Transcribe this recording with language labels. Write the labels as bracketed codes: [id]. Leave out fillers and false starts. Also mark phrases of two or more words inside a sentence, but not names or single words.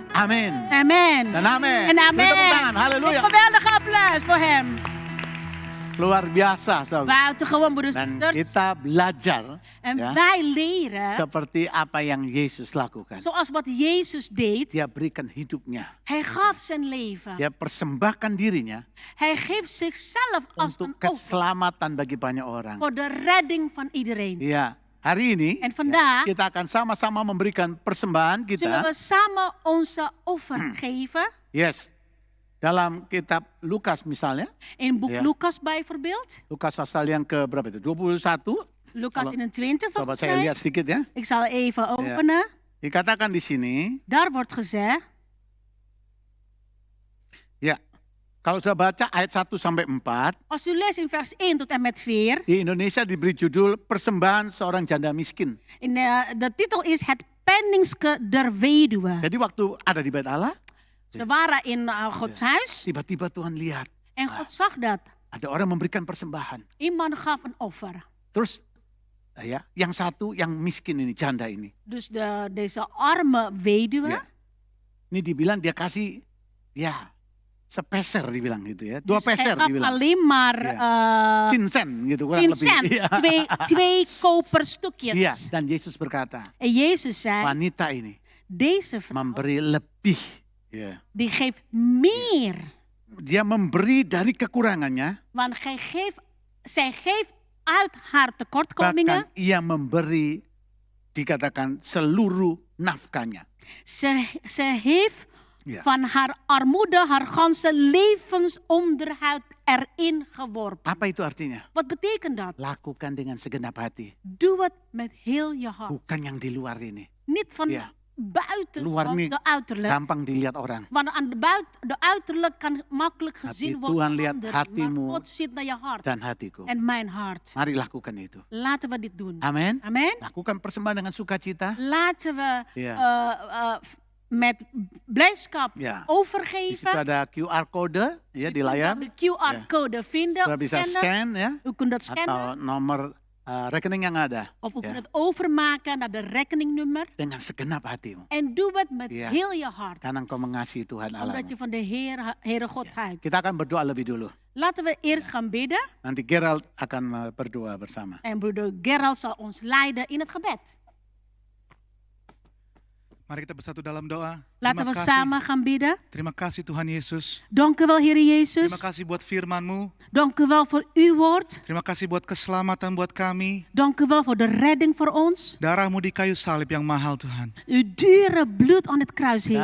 [id] Amin. [nl] Amen. [id] Dan amen. [nl] En amen. [id] Beri tepuk tangan. [nl] Halleluja. Een geweldige applaus voor hem. [id] Luar biasa, saudara. [nl] Buitengewoon, broeders en [id] Dan [nl] zusters. [id] kita belajar [nl] En [id] ya, [nl] wij leren, [id] seperti apa yang Yesus lakukan. [nl] zoals wat Jezus deed. [id] Dia berikan hidupnya. [nl] Hij gaf zijn leven. [id] Dia persembahkan dirinya [nl] Hij geeft zichzelf als een [id] untuk [nl] offer [id] keselamatan bagi banyak orang. [nl] voor de redding van iedereen. [id] Ya, hari ini [nl] En vandaag [id] kita akan sama-sama memberikan persembahan [nl] zullen [id] kita. [nl] we samen onze offer geven. [en] Yes. [id] Dalam kitab Lukas misalnya, [nl] In boek Ja. Lucas bijvoorbeeld. [id] Lukas pasal yang ke berapa itu? 21. [nl] Lucas [id] Kalau- 21 Coba [nl] volgens [id] saya [nl] mij. [id] lihat sedikit ya. [nl] Ik zal even openen. [id] Dikatakan di sini, [nl] Daar wordt gezegd. [id] ya. Kalau sudah baca ayat 1 sampai 4, [nl] Als u leest in vers 1 tot en met 4. [id] di Indonesia diberi judul Persembahan Seorang Janda Miskin. [nl] De titel is Het penningske der weduwe. [id] Jadi waktu ada di bait Allah, [nl] Ze waren in Gods huis. [id] tiba-tiba Tuhan lihat [nl] En God zag dat. [id] ada orang memberikan persembahan. [nl] Iemand gaf een offer. [id] Terus ya, yang satu yang miskin ini, janda ini. [nl] Dus deze arme weduwe. [id] Ya. Ini dibilang dia kasih ya sepeser dibilang gitu ya. 2 [nl] Dus hij [id] peser [nl] gaf [id] dibilang. [nl] alleen maar [id] 10 sen gitu kurang [nl] 10 [id] lebih. [nl] cent. [id] Iya. [nl] Twee koperstukjes. [id] Iya, dan Yesus berkata, [nl] En Jezus zei, [id] wanita ini [nl] deze vrouw [id] memberi lebih Ya. [nl] Die geeft meer. [id] Dia memberi dari kekurangannya, [nl] Want zij geeft uit haar tekortkomingen. [id] bahkan ia memberi, dikatakan seluruh nafkahnya. [nl] Ze heeft Ja. van haar armoede haar ganse levensonderhoud erin geworpen. [id] Apa itu artinya? [nl] Wat betekent dat? [id] Lakukan dengan segenap hati. [nl] Doe het met heel je hart. [id] Bukan yang di luar ini. [nl] Niet van Ja. buiten, [id] Luar [nl] van [id] nih [nl] de uiterlijk. [id] gampang dilihat orang. [nl] Want aan de uiterlijk kan makkelijk gezien [id] Tapi [nl] worden [id] Tuhan [nl] door [id] lihat [nl] anderen. [id] hatimu [nl] Maar God ziet naar je hart [id] dan hatiku. [nl] en mijn hart. [id] Mari lakukan itu. [nl] Laten we dit doen. [id] Amin. [nl] Amen. [id] Lakukan persembahan dengan sukacita. [nl] Laten we Ja. met blijdschap Ja. [id] Di situ [nl] overgeven. [id] ada QR code ya di layar. [nl] De QR-code vinden. [id] Sudah bisa scan ya. [nl] U kunt dat [id] Atau [nl] scannen. [id] nomor rekening yang ada. [nl] Of u Ja. kunt het overmaken naar de rekeningnummer. [id] Dengan segenap hatimu. [nl] En doe het met Ja. heel je hart. [id] Karena engkau mengasihi Tuhan [nl] Omdat je [id] Allahmu. [nl] van de Heere God houdt. [id] Kita akan berdoa lebih dulu. [nl] Laten we eerst gaan bidden. [id] Nanti Gerald akan berdoa bersama. [nl] En broeder Gerald zal ons leiden in het gebed. [id] Mari kita bersatu dalam doa. [nl] Laten we samen gaan bidden. [id] Terima kasih Tuhan Yesus. [nl] Dank u wel, Heer Jezus. [id] Terima kasih buat firman-Mu. [nl] Dank u wel voor uw woord. [id] Terima kasih buat keselamatan buat kami. [nl] Dank u wel voor de redding voor ons. [id] Darah-Mu di kayu salib yang mahal Tuhan. [nl] Uw dure bloed aan het kruis, Heer.